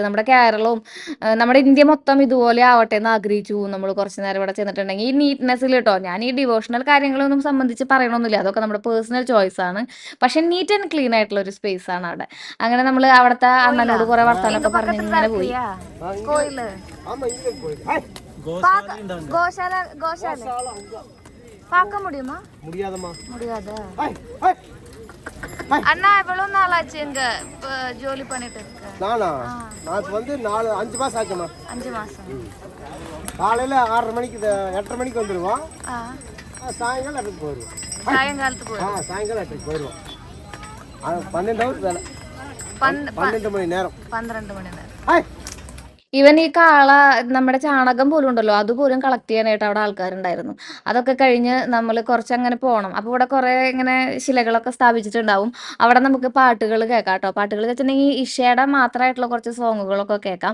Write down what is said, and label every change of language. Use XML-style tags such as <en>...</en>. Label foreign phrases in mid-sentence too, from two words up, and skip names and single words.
<ml>നമ്മുടെ കേരളവും നമ്മുടെ ഇന്ത്യ മൊത്തം ഇതുപോലെ ആവട്ടെ എന്ന് ആഗ്രഹിച്ചു പോകും നമ്മൾ കുറച്ച് നേരം ഇവിടെ ചെന്നിട്ടുണ്ടെങ്കിൽ. ഈ നീറ്റ്നെസ്സിൽ കേട്ടോ, ഞാൻ ഈ ഡിവോഷണൽ കാര്യങ്ങളൊന്നും സംബന്ധിച്ച് പറയണമെന്നില്ല, അതൊക്കെ നമ്മുടെ</ml> <en>personal choice</en> <ml>ആണ്. പക്ഷെ</ml> <en>neat and clean</en> <ml>ആയിട്ടുള്ള ഒരു സ്പേസ് ആണ് അവിടെ. അങ്ങനെ നമ്മൾ അവിടുത്തെ അണ്ണനോട് കുറെ വർത്താനൊക്കെ പറഞ്ഞ് ഇങ്ങനെ പോയി.</ml> <ta>அண்ணா எவ்வளவு நாள் ஆச்சு இங்க ஜோலி பண்ணிட்டு இருக்க? நானா நான் வந்து 5 மாசம் ஆச்சுமா. 5 மாசம். காலையில 6:30 மணிக்கு 8:30 மணிக்கு வந்துருவோம். சாயங்காலம் 8:00 போயிடுவோம். சாயங்காலத்துக்கு போயிடுவோம். சாயங்காலம் 8:00 போயிடுவோம். 12 ஹவர் வேலை. 12 மணி நேரம்.</ta> <ml>12 മണി നേരം. ഈവൻ ഈ കാള നമ്മുടെ ചാണകം പോലും ഉണ്ടല്ലോ, അതുപോലും കളക്ട് ചെയ്യാനായിട്ട് അവിടെ ആൾക്കാരുണ്ടായിരുന്നു. അതൊക്കെ കഴിഞ്ഞ് നമ്മൾ കുറച്ചങ്ങനെ പോകണം. അപ്പോൾ ഇവിടെ കുറേ ഇങ്ങനെ ശിലകളൊക്കെ സ്ഥാപിച്ചിട്ടുണ്ടാവും. അവിടെ നമുക്ക് പാട്ടുകൾ കേൾക്കാം കേട്ടോ. പാട്ടുകൾ വെച്ചിട്ടുണ്ടെങ്കിൽ ഇഷയുടെ മാത്രമായിട്ടുള്ള കുറച്ച് സോങ്ങുകളൊക്കെ കേൾക്കാം.</ml>